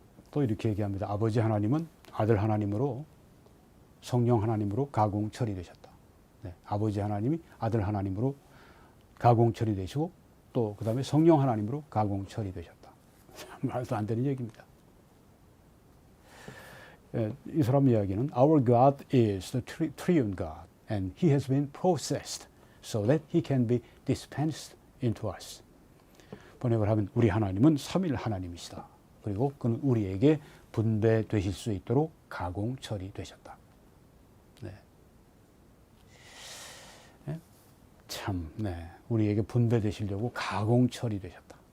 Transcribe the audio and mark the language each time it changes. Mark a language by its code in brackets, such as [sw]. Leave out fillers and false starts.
[ko] 또 이렇게 얘기합니다. 아버지 하나님은 아들 하나님으로, 성령 하나님으로 가공 처리되셨다. 네, 아버지 하나님이 아들 하나님으로 가공 처리되시고 또 그 다음에 성령 하나님으로 가공 처리되셨다. 말도 안 되는 얘기입니다. 이 사람 이야기는 [en] Our God is the triune God and He has been processed so that He can be dispensed into us. [ko] 번역을 하면 우리 하나님은 삼일 하나님이시다. 그리고 그는 우리에게 분배되실 수 있도록 가공 처리되셨다. 네. 네? 참, 네, 우리에게 분배되시려고 가공 처리되셨다.